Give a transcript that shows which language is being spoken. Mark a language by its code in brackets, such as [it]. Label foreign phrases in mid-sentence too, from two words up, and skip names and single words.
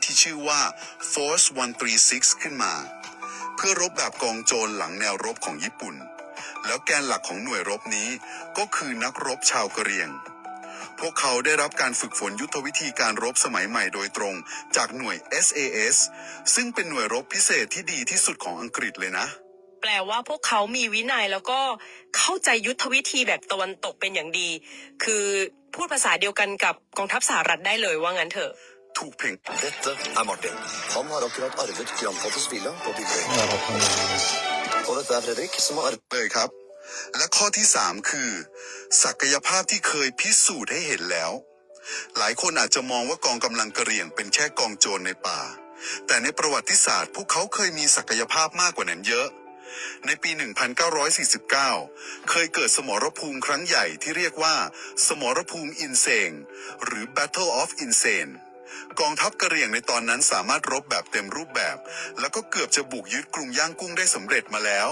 [th] ที่ชื่อว่า Force 136 ขึ้นมา เพื่อรบแบบกองโจรหลังแนวรบของญี่ปุ่น แล้วแกนหลักของหน่วยรบนี้ก็คือนักรบชาวกะเหรี่ยง พวกเขาได้รับการฝึกฝนยุทธวิธีการรบสมัยใหม่โดยตรงจากหน่วย SAS ซึ่งเป็นหน่วยรบพิเศษที่ดีที่สุดของอังกฤษเลยนะ แปลว่าพวกเขามีวินัยแล้วก็เข้าใจยุทธวิธีแบบตะวันตกเป็นอย่างดี คือพูดภาษาเดียวกันกับกองทัพสหรัฐได้เลยว่างั้นเถอะ ถูกเพ่ง [no] Dette er Martin. Han har akkurat arvet Grandpattes villa på Bygdøy. Og dette er Fredrik, som har arvet [th] เลยครับ และข้อที่3คือ ศักยภาพที่เคยพิสูจน์ให้เห็นแล้ว หลายคนอาจจะมองว่ากองกำลังกะเหรี่ยงเป็นแค่กองโจรในป่า แต่ในประวัติศาสตร์พวกเขาเคยมีศักยภาพมากกว่านั้นเยอะ ในปี 1949 เคยเกิดสมรภูมิครั้งใหญ่ที่เรียกว่า สมรภูมิอินเซงหรือ Battle of Insein กองทัพกะเหรี่ยงในตอนนั้นสามารถรบแบบเต็มรูปแบบ แล้วก็เกือบจะบุกยึดกรุงย่างกุ้งได้สำเร็จมาแล้ว